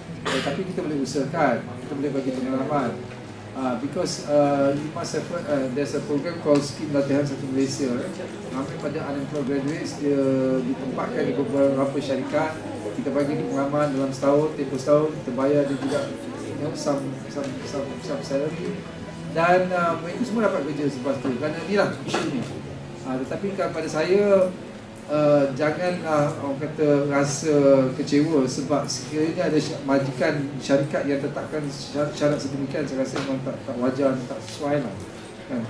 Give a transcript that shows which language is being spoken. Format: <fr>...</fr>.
<ms>Tapi kita boleh usahakan, kita boleh bagi pengalaman.</ms> <en>Because you must have there's a program called Scheme Latihan Satu Malaysia.</en> <ms>Ramai pada unemployed graduates dia ditempatkan di beberapa syarikat. Kita bagi pengalaman dalam setahun, tempoh setahun, kita bayar dia juga</ms> <en>some salary.</en> <ms>Dan mereka semua dapat kerja selepas tu. Kerana inilah isu ni. Tetapi pada saya, janganlah orang kata rasa kecewa sebab sekiranya ada majikan syarikat yang tetapkan syarat sedemikian, saya rasa memang tak wajar, tak sesuai lah kan.</ms>